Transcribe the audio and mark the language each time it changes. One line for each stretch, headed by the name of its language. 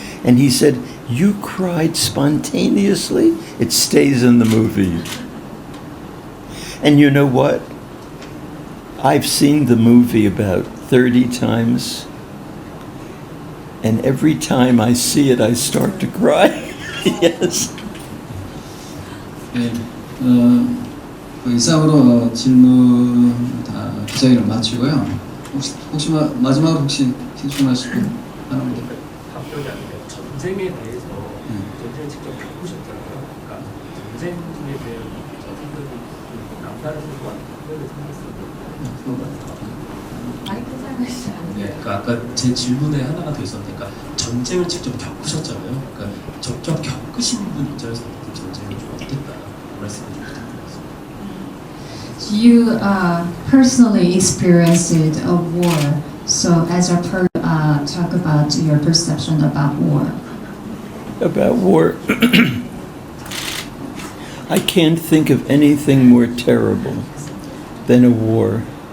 English: And he said, you cried spontaneously? It stays in the movie. And you know what? I've seen the movie about 30 times. And every time I see it, I start to cry. Yes.
Korean: 네, 이상으로 질문 다 기자회견을 마치고요. 혹시 마지막으로 혹시 신청하시고 하나만 더. 답변이 아니라 전쟁에 대해서 전쟁을 직접 겪으셨잖아요. 그러니까 전쟁에 대한 생각이 남다르고 특별히 생겼어요. 네, 그러니까 아까 제 질문에 하나가 더 있었는데, 그러니까 전쟁을 직접 겪으셨잖아요. 그러니까 직접 겪으신 분 입장에서 전쟁이 좀 어땠다 말씀을 부탁드리겠습니다.
English: You personally experienced a war, so as a talk about your perception about war. About war. I can't think of anything more terrible than a war.